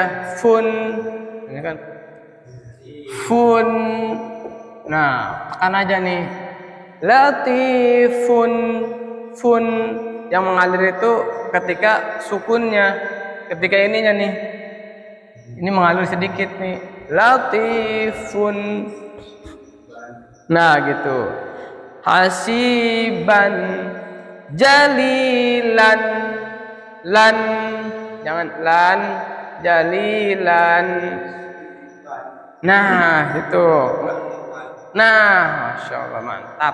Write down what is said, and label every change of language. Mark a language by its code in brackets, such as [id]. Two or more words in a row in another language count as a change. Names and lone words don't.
[id] Fun. Ini kan fun. Nah, tekan aja nih. Latifun fun, yang mengalir itu ketika sukunnya, ketika ininya nih. Ini mengalir sedikit nih. Latifun. Nah, gitu. [ar] حسيبا جليلا [id] lan, jangan lan, jalilan. Nah, itu. Nah, Masya Allah, mantap.